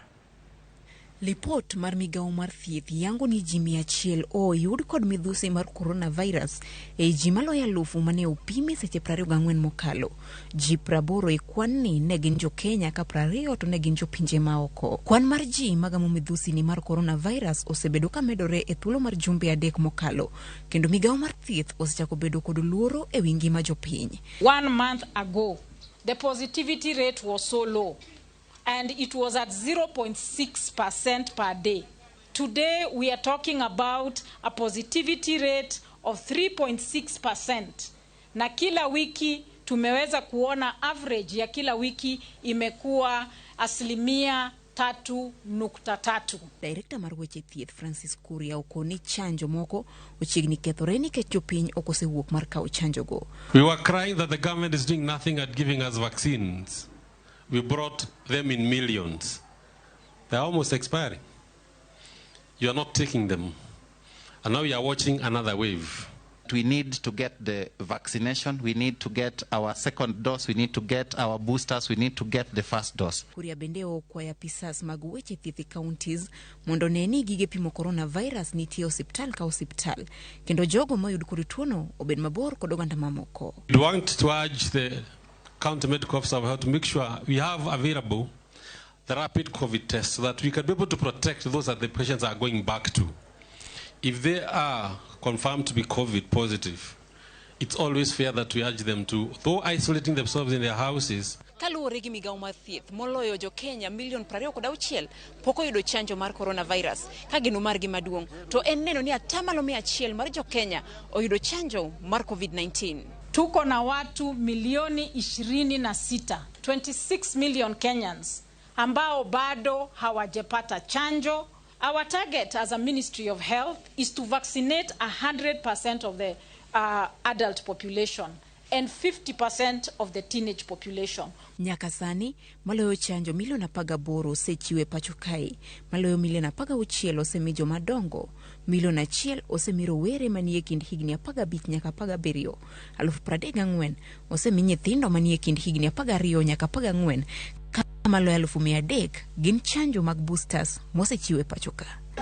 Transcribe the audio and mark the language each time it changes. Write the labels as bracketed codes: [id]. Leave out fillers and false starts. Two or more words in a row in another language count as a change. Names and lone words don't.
[luo] Lipot mar migao mar thieth yango ni ji 100 oyud kod midhusi mar coronavirus e ji maloyo 1000 mane opimi seche 24 mokalo. Ji 80 e kwan ni ne gin jo Kenya ka 20 to ne gin jo pinje maoko. Kwan mar ji magamo midhusi ni mar coronavirus osebedo ka medore e thuolo mar jumbe 3 mokalo. Kendo migao mar thieth osechako bedo kod luoro e wi ngima jo piny. [en] 1 month ago, the positivity rate was so low, and it was at 0.6% per day. Today, we are talking about a positivity rate of 3.6%. [sw] Na kila wiki tumeweza kuona average ya kila wiki imekuwa 3.3%. [luo] Director mar weche thieth Francis Kuria okoni chanjo moko ochiegni kethore nikech jopiny ok osewuok mar kawo chanjo go. [en] We were crying that the government is doing nothing at giving us vaccines. We brought them in millions. They're almost expiring. You are not taking them. And now we are watching another wave. We need to get the vaccination. We need to get our second dose. We need to get our boosters. We need to get the first dose. [luo] Kuria bendeo kwa ya pisas mag weche thieth counties mondo neni gige pimo coronavirus nitie osiptal ka osiptal. Kendo jogo mayud kod tuono obed mabor kod oganda mamoko. [en] We want to urge the county medical officer how to make sure we have available the rapid COVID test so that we can be able to protect those that the patients are going back to. If they are confirmed to be COVID positive, it's always fair that we urge them to, though isolating themselves in their houses. [luo] Kaluwore gi migao mar thieth moloyo jo Kenya 26,000,000 pok oyudo chanjo mar coronavirus ka geno margi maduong' to en neno ni atamalo 100 mar jo Kenya oyudo chanjo mar COVID-19. [sw] Tuko na watu milioni 26, 26 [en] million Kenyans [sw] ambao bado hawajapata chanjo. [en] Our target as a Ministry of Health is to vaccinate 100% of the adult population and 50% of the teenage population. [luo] Nyaka sani, maloyo chanjo milion 18 osechiwe pacho kae, maloyo milion 16 osemi joma dongo, milion 1 osemi rowere manie kind higni 15 nyaka 17, 34,000 osemi nyithindo manie kind higni 12 nyaka 14, kama maloyo 300 gin chanjo mag boosters mosechiwe pacho ka.